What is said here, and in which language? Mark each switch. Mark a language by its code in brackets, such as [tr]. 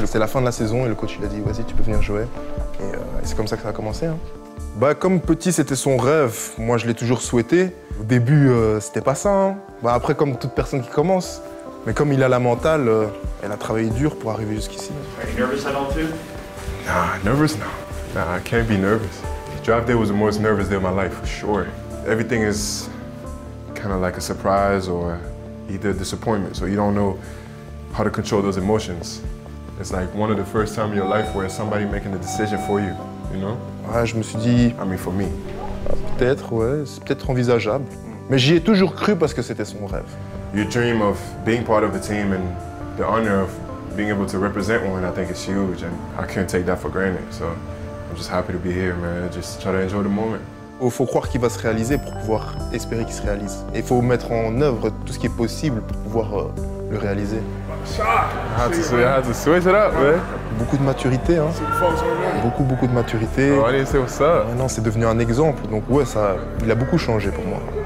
[fr] C'était la fin de la saison et le coach il a dit vas-y, tu peux venir jouer. Et c'est comme ça que ça a commencé. Hein. Bah, comme petit, c'était son rêve. Moi, je l'ai toujours souhaité. Au début, c'était pas ça. Hein. Bah, après, comme toute personne qui commence. Mais comme il a la mentale, elle a travaillé dur pour arriver jusqu'ici. [en] Are you nervous at all too? Nah, nervous? Nah, I can't be nervous. Draft day was the most nervous day of my life, for sure. Everything is kind of like a surprise or either disappointment, so you don't know how to control those emotions. It's like one of the first time in your life where somebody making a decision for you, you know? [fr] Ouais, je me suis dit, [en] I mean, for me. [fr] Peut-être, ouais, c'est peut-être envisageable. Mais j'y ai toujours cru parce que c'était son rêve. [en] Your dream of being part of the team and the honor of being able to represent one, I think is huge, and I can't take that for granted. So I'm just happy to be here, man. Just try to enjoy the moment. [fr] Il faut croire qu'il va se réaliser pour pouvoir espérer qu'il se réalise. Et il faut mettre en œuvre tout ce qui est possible pour pouvoir le réaliser. [en] I had to switch it up, man. [fr] Beaucoup de maturité, hein. Beaucoup de maturité. [en] Oh, I didn't say what's up. [fr] Ouais, non, c'est devenu un exemple. Donc ouais, il a beaucoup changé pour moi.